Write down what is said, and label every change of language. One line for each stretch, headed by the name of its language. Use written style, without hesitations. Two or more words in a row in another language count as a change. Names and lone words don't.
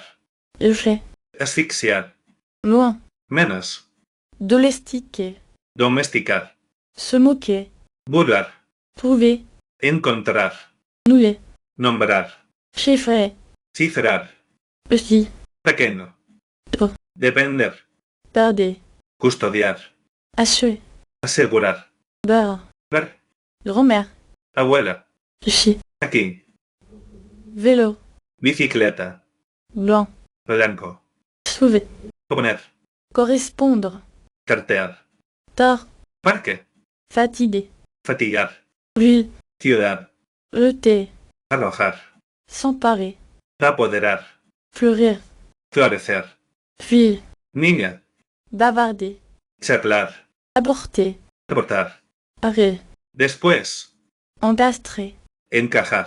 French: jeter,
Spanish: asfixiar,
French: loin,
Spanish: menos,
French: domestiquer,
Spanish: domesticar,
French: se moquer,
Spanish: burlar,
French: trouver,
Spanish: encontrar,
French: nouer,
Spanish: nombrar,
French: chiffrer,
Spanish: cifrar,
French: petit,
Spanish: pequeño,
French: Peu.
Spanish: depender,
French: perdre,
Spanish: custodiar,
French: assurer,
Spanish: asegurar,
French: beurre,
Spanish: ver,
French: grand-mère,
Spanish: abuela,
French: ici,
Spanish: aquí,
French: vélo,
Spanish: bicicleta,
French: blanc,
Spanish: blanco,
French: sauver,
Spanish: poner,
French: correspondre,
Spanish: cartear,
French: tard,
Spanish: parque,
French: fatigué,
Spanish: fatigar,
French: ville,
Spanish: ciudad,
French: jeter,
Spanish: arrojar,
French: s'emparer,
Spanish: apoderar,
French: fleurir,
Spanish: florecer,
French: fuir,
Spanish: niña,
French: bavarder,
Spanish: charlar,
French: aborter,
Spanish: abortar,
French: arrêt,
Spanish: después,
French: encastrer,
Spanish: encajar,